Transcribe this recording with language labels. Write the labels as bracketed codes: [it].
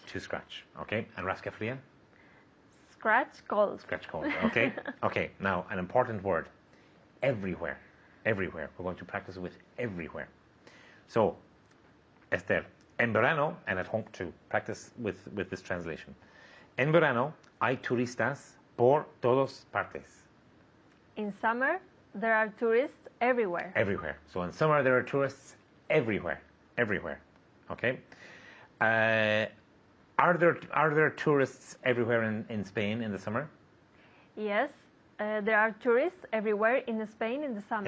[en] To scratch. Okay. And rascafria? Scratch cold. Scratch cold. Okay. Okay. Now, an important word. Everywhere. Everywhere. We're going to practice with everywhere. So, Esther, [es] en verano, [en] and at home too, practice with this translation. [es] En verano hay turistas por todas partes. [en] In summer, there are tourists everywhere. Everywhere. So in summer there are tourists everywhere. Everywhere. Okay. Are there tourists everywhere in Spain in the summer? Yes, there are tourists everywhere in Spain in the summer.